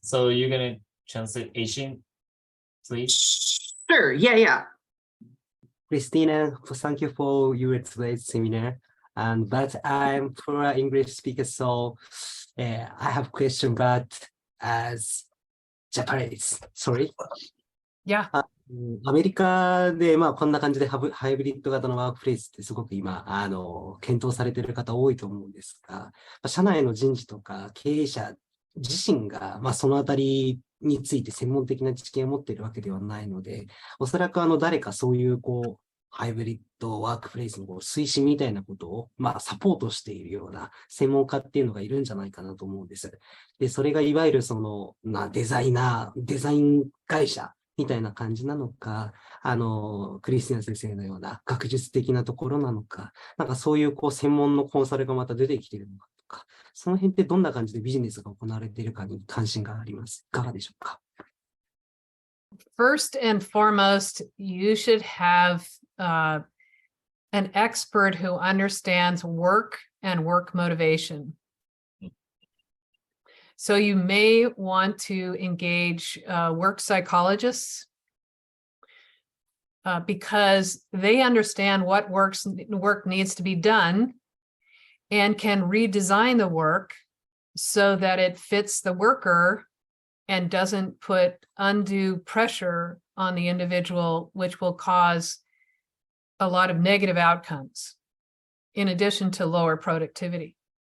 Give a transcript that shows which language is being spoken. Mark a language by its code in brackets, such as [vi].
[en] So you're gonna translate Asian, please? Sure, yeah. Christina, thank you for your today's seminar. But I'm poor English speaker, so I have a question, but as Japanese, sorry. Yeah. [ja] アメリカでこんな感じでハイブリッド型のワークプレイスってすごく今検討されている方多いと思うんですが、社内の人事とか経営者自身がそのあたりについて専門的な知見を持っているわけではないので、おそらく誰かそういうハイブリッドワークプレイスの推進みたいなことをサポートしているような専門家っていうのがいるんじゃないかなと思うんです。で、それがいわゆるデザイン会社みたいな感じなのか、クリスティナ先生のような学術的なところなのか、そういう専門のコンサルがまた出てきているのかとか、その辺ってどんな感じでビジネスが行われているかに関心があります。いかがでしょうか？ [en] First and foremost, you should have an expert who understands work and work motivation. So you may want to engage work psychologists because they understand what work needs to be done and can redesign the work so that it fits the worker and doesn't put undue pressure on the individual, which will cause a lot of negative outcomes, in addition to lower productivity.